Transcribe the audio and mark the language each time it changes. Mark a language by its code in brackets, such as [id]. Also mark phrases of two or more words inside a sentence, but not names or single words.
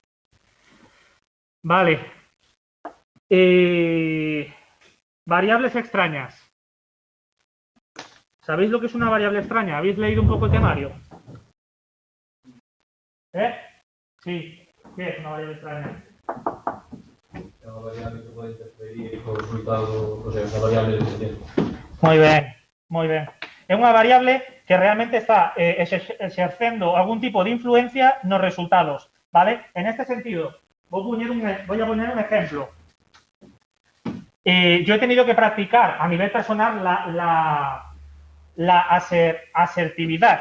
[es] Vale. Variables extrañas. ¿Sabéis lo que es una variable extraña? ¿Habéis leído un poco el temario? ¿Eh? Sí. ¿Qué es una variable extraña? [gl] É unha variable que pode interferir co resultado, [es] o sea, [gl] unha variable dependiente. Moi ben, moi ben. É unha variable que realmente está exercendo algún tipo de influencia nos resultados, ¿vale? [es] En este sentido, voy a poner un ejemplo. Yo he tenido que practicar a nivel personal la asertividad.